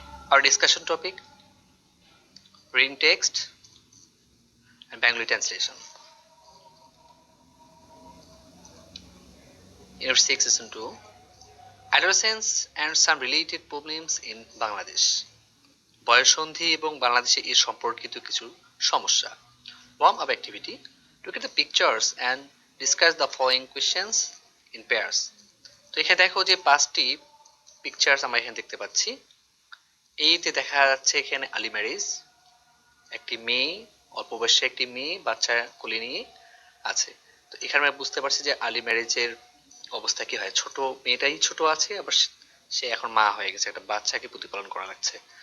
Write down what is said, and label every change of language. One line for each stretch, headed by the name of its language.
English: Our discussion topic: reading text and Bengali translation. Unit 6, Lesson 2. Adolescence and some related problems in Bangladesh.
Bangla: বয়ঃসন্ধি এবং বাংলাদেশে এর সম্পর্কিত কিছু সমস্যা।
English: Warm up activity: look at the pictures and discuss the following questions in pairs.
Bangla: তো এখানে দেখো যে 5টি পিকচার্স আমরা এখানে দেখতে পাচ্ছি। এইতে দেখা যাচ্ছে এখানে আর্লি ম্যারেজ, একটি মেয়ে, অল্প বয়সী একটি মেয়ে বাচ্চা কোলে নিয়ে আছে। তো এখানে আমরা বুঝতে পারছি যে আর্লি ম্যারেজের অবস্থা কি হয়, ছোট মেয়েটাই ছোট আছে, আবার সে এখন মা হয়ে গেছে, একটা বাচ্চাকে প্রতিপালন করা লাগছে।